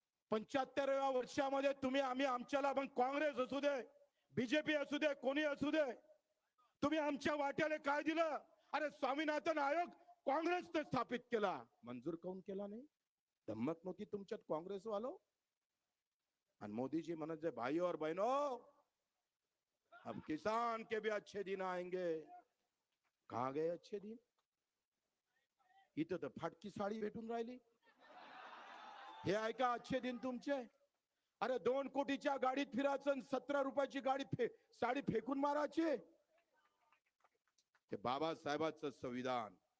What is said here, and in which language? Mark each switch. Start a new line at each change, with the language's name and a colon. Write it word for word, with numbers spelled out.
Marathi: पंच्याहत्तरव्या वर्षामध्ये तुम्ही आम्ही आमच्याला पण काँग्रेस असू दे, बीजेपी असू दे, कोणी असू दे, तुम्ही आमच्या वाट्याला काय दिलं. अरे स्वामीनाथन आयोग काँग्रेसने स्थापित केला, मंजूर काऊन केला नाही. धम्मक नव्हती तुमच्यात काँग्रेस वालो. आणि मोदीजी म्हणत जे
Hindi: भाई और बहनो अब किसान के भी अच्छे दिन आएंगे. कहा गए अच्छे दिन.
Marathi: इथं तर फाटकी साडी भेटून राहिली. हे ऐका अच्छे दिन तुमचे. अरे दोन कोटीच्या गाडीत फिरायचं आणि सतरा रुपयाची गाडी फे, साडी फेकून मारायची. ते बाबासाहेबांचं संविधान.